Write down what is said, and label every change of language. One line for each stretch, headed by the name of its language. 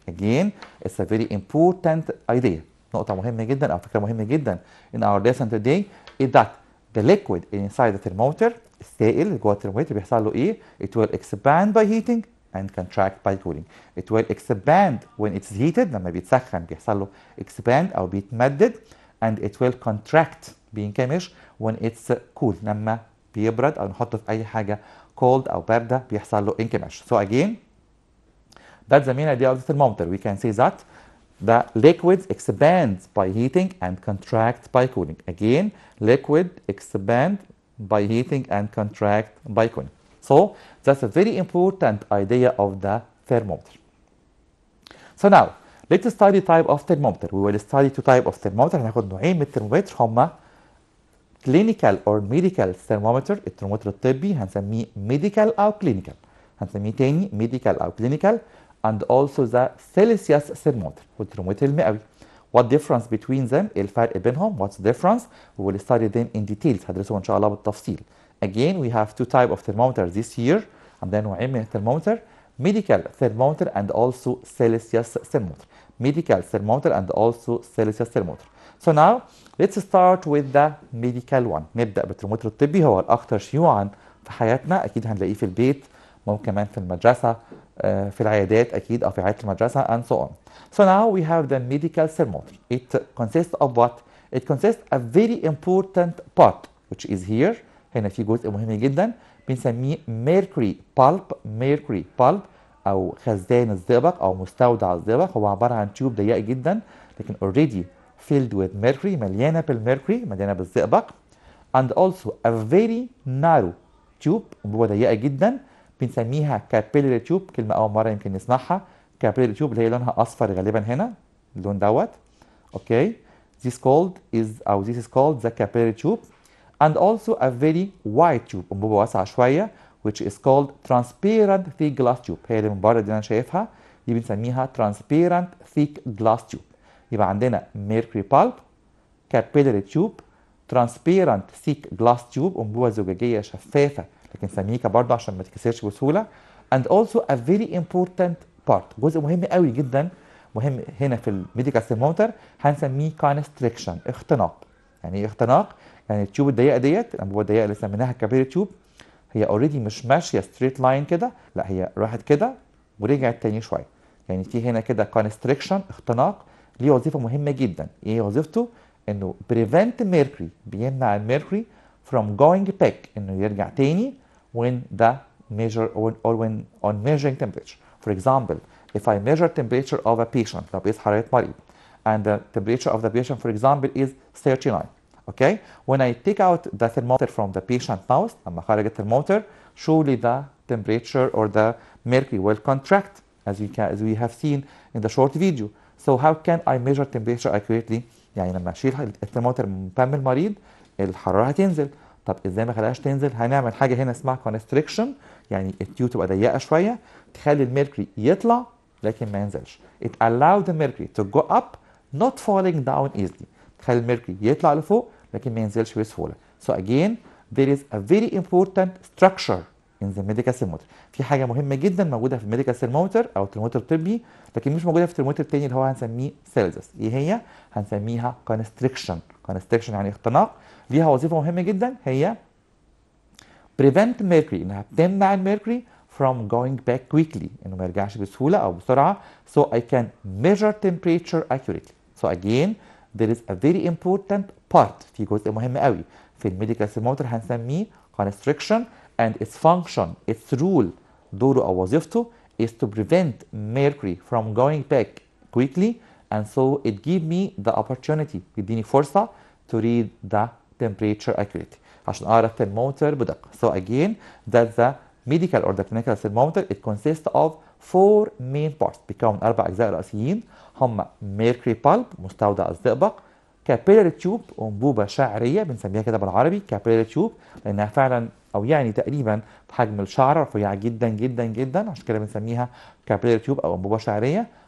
English: Again, it's a very important idea.
Arabic: نقطة مهمة جدا أو فكرة مهمة جدا
English: in our lesson today is that the liquid inside the thermometer,
Arabic: السائل اللي جوه الترمومتر بيحصل له إيه؟
English: It will expand by heating and contract by cooling. It will expand when it's heated.
Arabic: لما بيتسخن بيحصل له expand أو بيتمدد.
English: And it will contract بينكمش when it's cool.
Arabic: لما بيبرد أو نحطه في أي حاجة cold أو باردة بيحصل له انكماش.
English: So again, that's the main idea of the thermometer. We can say that the liquid expands by heating and contract by cooling. Again, liquid expand by heating and contract by cooling. So that's a very important idea of the thermometer. So now, let's study type of thermometer. We will study two type of thermometer.
Arabic: هناخد نوعين من الترمومتر هما
English: clinical or medical thermometer.
Arabic: الترمومتر الطبي هنسميه medical أو clinical. هنسميه تاني medical أو clinical.
English: And also the Celsius thermometer
Arabic: والترمومتر المئوي.
English: What difference between them?
Arabic: إيه الفرق بينهم?
English: What's the difference? We will study them in details.
Arabic: هدرسهم إن شاء الله بالتفصيل.
English: Again, we have two type of thermometer this year.
Arabic: عندنا نوعين من الترمومتر.
English: Medical thermometer and also Celsius thermometer. Medical thermometer and also Celsius thermometer. So now, let's start with the medical one.
Arabic: نبدأ بالترمومتر الطبي. هو الأكثر شيوعا في حياتنا. أكيد هنلاقيه في البيت. ممكن كمان في المدرسة. في العيادات أكيد أو في عيادة المدرسة
English: and so on. So now we have the medical thermometer. It consists of what? It consists of a very important part which is here.
Arabic: هنا في جزء مهم جدا بنسميه mercury pulp. mercury pulp أو خزان الزئبق أو مستودع الزئبق. هو عبارة عن تيوب ضيقة جدا لكن
English: already filled with mercury.
Arabic: مليانة بالميركوري، مليانة بالزئبق.
English: and also a very narrow tube،
Arabic: أنبوبة ضيقة جدا بنسميها
English: capillary tube.
Arabic: كلمة أول مرة يمكن نسمعها، capillary tube اللي هي لونها أصفر غالبا هنا، اللون دوت. أوكي.
English: This is called the capillary tube. And also a very wide tube،
Arabic: أنبوبة واسعة شوية،
English: which is called transparent thick glass tube.
Arabic: هي اللي من بره دي أنا شايفها، دي بنسميها
English: transparent thick glass tube.
Arabic: يبقى عندنا mercury pulp، capillary tube، transparent thick glass tube، أنبوبة زجاجية شفافة لكن سميكة برضه عشان ما تتكسرش بسهولة.
English: and also a very important part،
Arabic: جزء مهم قوي جدا، مهم هنا في الميديكال ثيرمومتر، هنسميه constriction، اختناق. يعني ايه اختناق؟ يعني التيوب الضيقة ديت، الأنبوبة الضيقة اللي سميناها capillary تيوب، هي اوريدي مش ماشية ستريت لاين كده، لا هي راحت كده ورجعت تاني شوية. يعني في هنا كده constriction، اختناق، ليه وظيفة مهمة جدا. ايه وظيفته؟ انه
English: prevent mercury،
Arabic: بيمنع الميركوري
English: from going back،
Arabic: انه يرجع تاني
English: when the measure or when on measuring temperature. For example, if I measure temperature of a patient،
Arabic: لو بقيس حرارة مريض
English: and the temperature of the patient for example is 39. Okay, when I take out the thermometer from the patient mouth،
Arabic: لما خرج الترمومتر،
English: surely the temperature or the mercury will contract as we have seen in the short video. So how can I measure temperature accurately؟
Arabic: يعني لما اشيل الترمومتر من فم المريض الحراره هتنزل. طب ازاي ما خليهاش تنزل؟ هنعمل حاجه هنا اسمها constriction، يعني التيوب تبقى ضيقه شويه تخلي الميركوري يطلع لكن ما ينزلش.
English: It allows the mercury to go up not falling down easily،
Arabic: تخلي الميركوري يطلع لفوق لكن ما ينزلش بسهوله.
English: So again there is a very important structure in the medical thermometer.
Arabic: في حاجه مهمه جدا موجوده في الميديكال ثيرمومتر او الترمومتر الطبي لكن مش موجوده في الترمومتر التاني اللي هو هنسميه سيلزس. ايه هي؟ هنسميها constriction. constriction يعني اختناق، ليها وظيفه مهمه جدا، هي
English: prevent mercury،
Arabic: انها بتمنع الميركوري
English: from going back quickly،
Arabic: انه ما يرجعش بسهوله او بسرعه.
English: So I can measure temperature accurately. So again there is a very important part،
Arabic: في جزء مهم قوي في الميديكال ثيرمومتر
English: هنسميه constriction and its function، its rule،
Arabic: دوره او وظيفته
English: is to prevent mercury from going back quickly and so it give me the opportunity،
Arabic: يديني فرصه
English: to read the temperature accurately،
Arabic: عشان اقرا الترمومتر بدقه.
English: So again that the medical or the clinical thermometer it consists of 4 main parts،
Arabic: بيكون 4 اجزاء رئيسيين هم mercury pulp، مستودع الزئبق، capillary tube، انبوبه شعريه بنسميها كده بالعربي capillary tube لانها فعلا او يعني تقريبا بحجم الشعره، رفيعه جدا جدا جدا، عشان كده بنسميها capillary tube او انبوبه شعريه.